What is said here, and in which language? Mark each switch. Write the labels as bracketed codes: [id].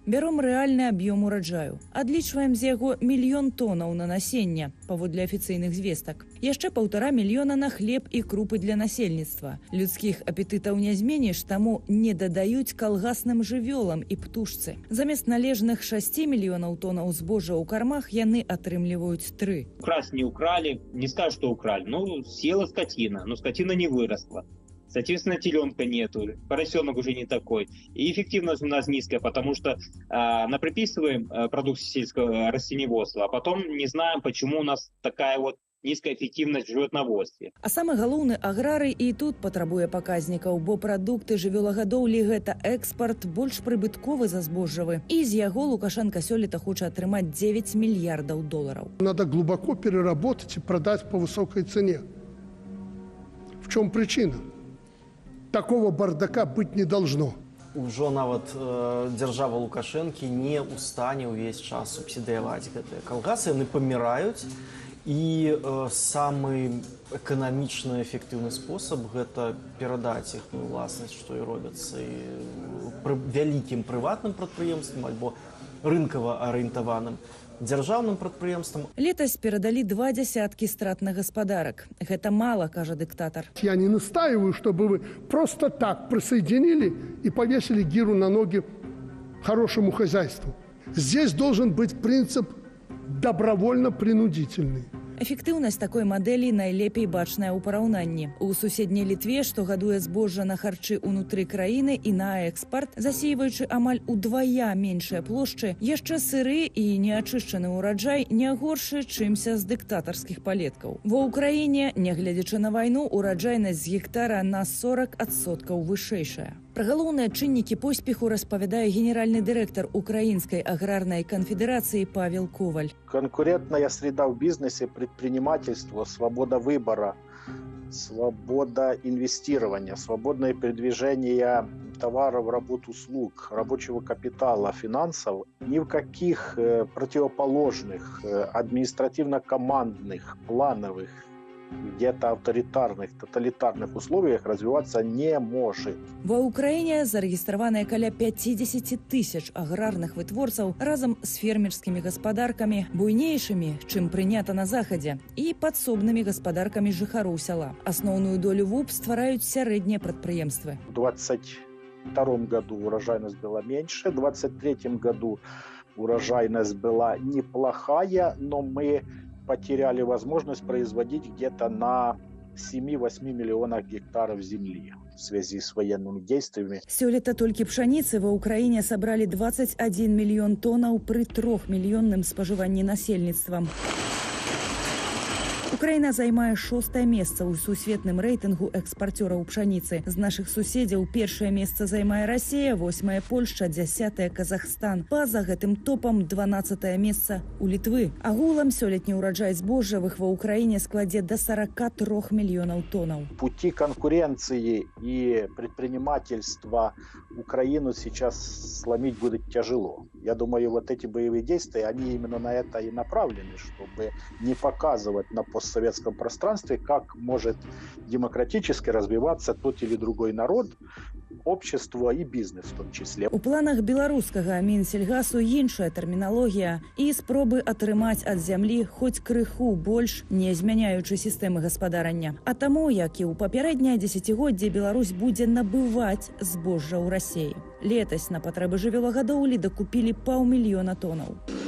[be] Бяром рэальны аб'ём ураджаю. Адлічваем з яго 1 мільён тонаў на насенне, паводле афіцыйных звестак. Яшчэ 1,5 мільёна на хлеб і крупы для насельніцтва. Людскіх апетытаў не зменіш, таму не дадаюць калгасным жывёлам і птушцы. Замест належных 6 мільёнаў тонаў збожжа ў кармах яны атрымліваюць 3. [ru] Украсть не украли, не скажу, что украли. Ну, съела скотина, но скотина не выросла. Соответственно, теленка нету, поросенок уже не такой. И эффективность у нас низкая, потому что наприписываем продукцию сельского растениеводства, а потом не знаем, почему у нас такая вот низкая эффективность в животноводстве. [be] А самы галоўны аграрый і тут патрабуе паказнікаў, бо прадукты жывёлагадоўлі гэта экспарт больш прыбытковы за збожжавы. І з яго Лукашенко сёлета хоча атрымаць 9 мільярдаў долараў. [ru] Надо глубоко переработать и продать по высокой цене. В чем причина? Такого бардака быть не должно. [be] Ужо нават дзяржава Лукашэнкі не ў стане ўвесь час субсідыяваць гэтыя калгасы, яны паміраюць. І самы эканамічны эфектыўны спосаб гэта перадаць іх уласнасць, што і робяцца вялікім прыватным прадпрыемствам альбо рынкава арыентаваным дзяржаўным прадпрыемствам. Летась перадалі 20 стратных гаспадарак. Гэта мала, кажа дыктатар. [ru] Я не настаиваю, чтобы вы просто так присоединили и повесили гирю на ноги хорошему хозяйству. Здесь должен быть принцип добровольно-принудительный. [be] Эфектыўнасць такой мадэлі найлепей бачная ў параўнанні. У суседняй Літве, што гадуе збожжа на харчы ўнутры краіны і на экспарт, засейваючы амаль удвая меншыя плошчы, яшчэ сыры і неачышчаны ўраджай не горшы, чымся з дыктатарскіх палеткаў. Ва ўкраіне, нягледзячы на вайну, ураджайнасць з гектара на 40% вышэйшая. Пра галоўныя чыннікі поспеху распавядае генеральны дырэктар Украінскай аграрнай канфедэрацыі Павел Коваль. [ru] Конкурентная среда в бизнесе, предпринимательство, свобода выбора, свобода инвестирования, свободное передвижение товаров, работ, услуг, рабочего капитала, финансов ни в каких противоположных, административно-командных, плановых где-то авторитарных, тоталитарных условиях развиваться не может. [be] Ва Ўкраіне зарэгістраваныя каля 50 тысяч аграрных вытворцаў разам з фермерскімі гаспадаркамі, буйнейшымі, чым прынята на захадзе, і падсобнымі гаспадаркамі жыхароў сяла. Асноўную долю ВУП ствараюць сярэднія прадпрыемствы. [ru] В 2022 году урожайность была меньше, в 2023 году урожайность была неплохая, но мы потеряли возможность производить где-то на 7-8 миллионах гектаров земли в связи с военными действиями. [be] Сёлета толькі пшаніцы ва Ўкраіне сабралі 21 мільён тоннаў пры 3-мільённым спажыванні насельніцтвам. Украіна займае 6-е месца ў сусветным рэйтынгу экспарцёраў пшаніцы. З нашых суседзяў першае месца займае Расія, 8-е Польшча, 10-е Казахстан. Па-за гэтым топам 12-е месца ў Літвы. Агулам сёлетні ўраджай збожжавых ва Ўкраіне складзе да 43 мільёнаў тоннаў. [ru] Пути конкуренции и предпринимательства Украину сейчас сломить будет тяжело. Я думаю, вот эти боевые действия, они именно на это и направлены, чтобы не показывать на постсоветском пространстве, как может демократически развиваться тот или другой народ, общество и бизнес в том числе. [be] У планах беларускага Мінсельгасу іншая тэрміналогія і спробы атрымаць ад зямлі хоць крыху больш, не змяняючы сістэмы гаспадарання. А таму, як і ў папярэдняе дзесяцігоддзе, Беларусь будзе набываць збожжа ў Расіі. Летась на патрэбы жывёлагадоўлі дакупілі 500 000 тоннаў.